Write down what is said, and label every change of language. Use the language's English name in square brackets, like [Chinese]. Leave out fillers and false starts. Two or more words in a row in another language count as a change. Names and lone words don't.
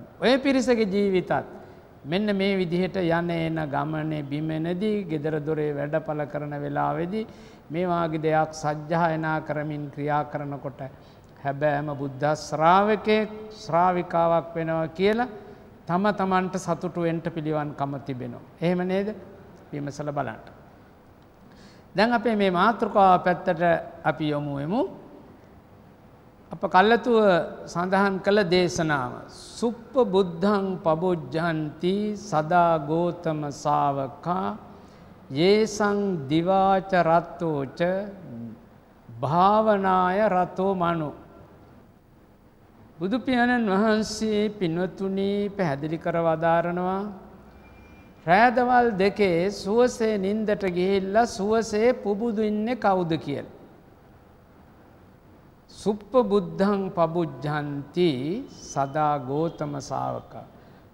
[Sinhala] ඔය පිරිසගේ ජීවිතත් මෙන්න මේ විදිහට යන එන ගමනේ බිමෙනදී gedara dore වැඩපල කරන වෙලාවේදී මේ වාගේ දෙයක් සජ්ජායනා කරමින් ක්‍රියා කරනකොට හැබැයිම බුද්ධ ශ්‍රාවකෙක් ශ්‍රාවිකාවක් වෙනවා කියලා තම තමන්ට සතුටු වෙන්න පිළිවන්කම තිබෙනවා. එහෙම නේද? විමසලා බලන්න. දැන් අපේ මේ මාතෘකාව පැත්තට අපි යමු වෙමු. අප කල්ලාතුව සඳහන් කළ දේශනාව [Pali] සුප්ප බුද්ධං පබුජ්ජන්ති සදා ගෝතම ශාවකා යේසං දිවාච රත්තෝච භාවනාය රතෝ මනු. [Sinhala] බුදු පියාණන් වහන්සේ පින්වතුනි පැහැදිලි කර වදාරනවා රෑදවල් දෙකේ සුවසේ නින්දට ගිහිල්ලා සුවසේ පුබුදු ඉන්නේ කවුද කියලා. [Pali] සුප්ප බුද්ධං පබුජ්ජන්ති සදා ගෝතම ශාවකා.